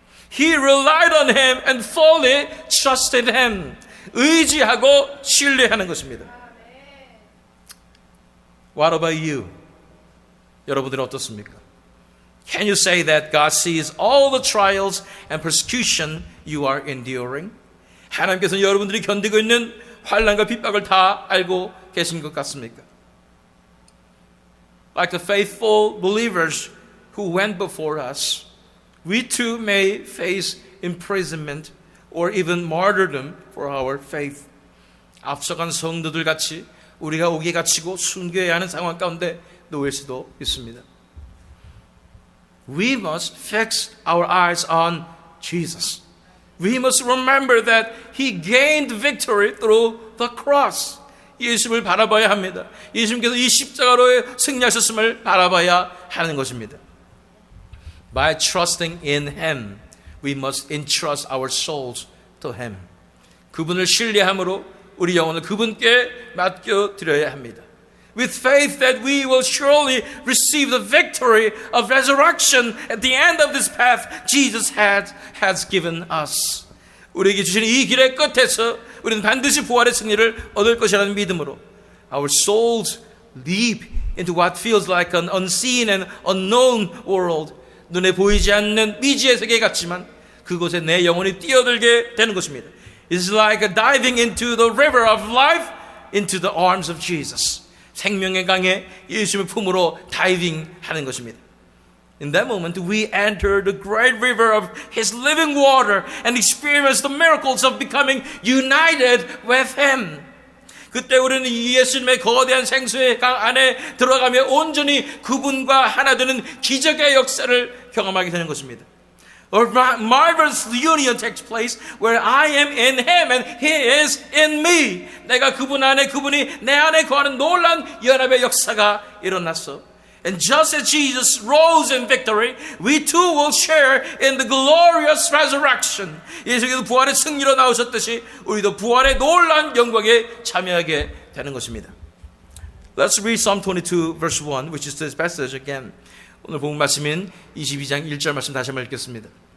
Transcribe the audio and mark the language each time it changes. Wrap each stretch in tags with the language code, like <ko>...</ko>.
<en>He relied on Him and fully trusted Him.</en> <ko>의지하고 신뢰하는 것입니다.</ko> <en>What about you?</en> <ko>여러분들은 어떻습니까?</ko> <en>Can you say that God sees all the trials and persecution you are enduring?</en> <ko>하나님께서는 여러분들이 견디고 있는 환난과 핍박을 다 알고 계신 것 같습니까?</ko> <en>like the faithful believers who went before us, we too may face imprisonment or even martyrdom for our faith.</en> <ko>앞서간 성도들 같이 우리가 옥에 갇히고 순교해야 하는 상황 가운데 놓일 수도 있습니다.</ko> <en>We must fix our eyes on Jesus. We must remember that He gained victory through the cross.</en> <ko>예수님을 바라봐야 합니다. 예수님께서 이 십자가로 승리하셨음을 바라봐야 하는 것입니다.</ko> <en>By trusting in Him, we must entrust our souls to Him.</en> <ko>그분을 신뢰함으로 우리 영혼을 그분께 맡겨드려야 합니다.</ko> <en>With faith that we will surely receive the victory of resurrection at the end of this path Jesus has given us.</en> <ko>우리에게 주신 이 길의 끝에서 우리는 반드시 부활의 승리를 얻을 것이라는 믿음으로</ko> <en>our souls leap into what feels like an unseen and unknown world.</en> <ko>눈에 보이지 않는 미지의 세계 같지만 그곳에 내 영혼이 뛰어들게 되는 것입니다.</ko> <en>It's like diving into the river of life into the arms of Jesus.</en> <ko>생명의 강에 예수님의 품으로 다이빙하는 것입니다.</ko> <en>In that moment, we enter the great river of His living water and experience the miracles of becoming united with Him.</en> <ko>그때 우리는 예수님의 거대한 생수의 강 안에 들어가며 온전히 그분과 하나 되는 기적의 역사를 경험하게 되는 것입니다.</ko> <en>A marvelous union takes place where I am in Him and He is in me.</en> <ko>내가 그분 안에 그분이 내 안에 거하는 놀라운 연합의 역사가 일어났어.</ko> <en>And just as Jesus rose in victory, we too will share in the glorious resurrection.</en> <ko>예수께서 부활의 승리로 나오셨듯이 우리도 부활의 놀라운 영광에 참여하게 되는 것입니다.</ko> <en>Let's read Psalm 22 verse 1, which is this passage again.</en> <ko>오늘 본문 말씀인 22장 1절 말씀 다시 한번 읽겠습니다.</ko>